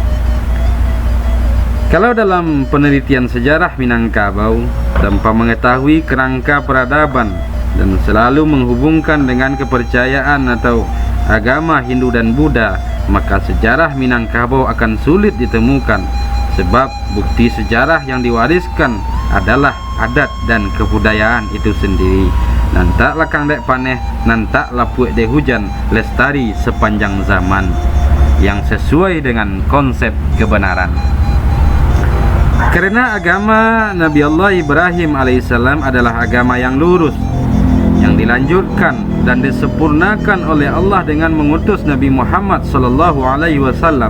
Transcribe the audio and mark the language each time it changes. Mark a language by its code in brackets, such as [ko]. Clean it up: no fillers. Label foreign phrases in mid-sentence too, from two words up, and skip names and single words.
[id] Kalau dalam penelitian sejarah Minangkabau tanpa mengetahui kerangka peradaban dan selalu menghubungkan dengan kepercayaan atau agama Hindu dan Buddha, maka sejarah Minangkabau akan sulit ditemukan, sebab bukti sejarah yang diwariskan adalah adat dan kebudayaan itu sendiri. [min] Nantak lakang dek paneh, nantak lapuik dek hujan, [id] lestari sepanjang zaman, yang sesuai dengan konsep kebenaran. Karena agama Nabi Allah Ibrahim alaihissalam adalah agama yang lurus, yang dilanjutkan dan disempurnakan oleh Allah dengan mengutus Nabi Muhammad [ar] sallallahu alaihi wasallam.